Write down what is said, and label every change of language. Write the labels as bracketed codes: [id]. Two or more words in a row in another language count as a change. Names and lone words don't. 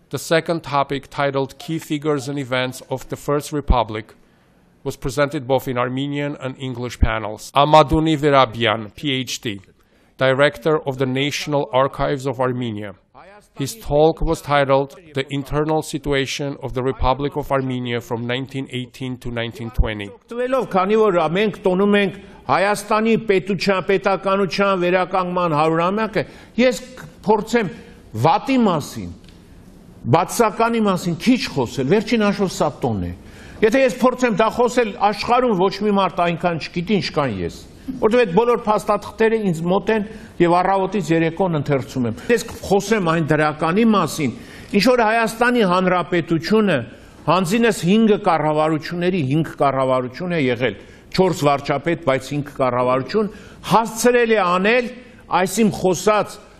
[en] The second topic, titled Key Figures and Events of the First Republic, was presented both in Armenian and English panels. Amaduni Verabyan, PhD, Director of the National Archives of Armenia. His talk was titled The Internal Situation of the Republic of Armenia from 1918 to 1920. [hy] Քանի որ մենք տոնում ենք Հայաստանի պետականության վերականգնման 100-ամյակը, ես փորձեմ վատի մասին, բացականի մասին քիչ խոսել, վերջին հաշվով սա տոն է։ Եթե ես փորձեմ դա խոսել աշխարհում ոչ մի մարդ այնքան չգիտի, ինչքան ես։ Որտեղ այդ բոլոր փաստաթղթերը ինձ մոտ են եւ առավոտից երեկոն ընթերցում եմ։ Ես խոսեմ այն դրականի մասին, ինչ որ Հայաստանի Հանրապետությունը հանձինս 5 կառավարությունների 5 կառավարություն է եղել, 4 վարչապետ, բայց 5 կառավարություն հասցրել է անել այսիմ խոսած